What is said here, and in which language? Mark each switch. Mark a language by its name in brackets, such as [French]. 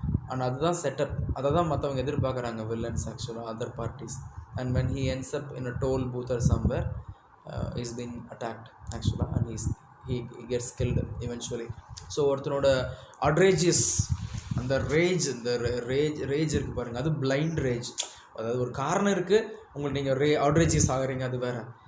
[Tamil] And அதுதான் setup, அதை தான் மற்றவங்க எதிர்பார்க்குறாங்க, வில்லன்ஸ் ஆக்சுவலாக other parties. [English] and when he ends up in a toll booth or somewhere, he's been attacked actually and he gets killed eventually. [Tamil] so ஒருத்தனோட outrageous அந்த rage, இந்த rage இருக்குது பாருங்கள், அது பிளைண்ட் ரேஜ். அதாவது ஒரு காரணம் இருக்குது உங்களுக்கு, நீங்கள் outrageous ஆகுறீங்க, அது வேறு.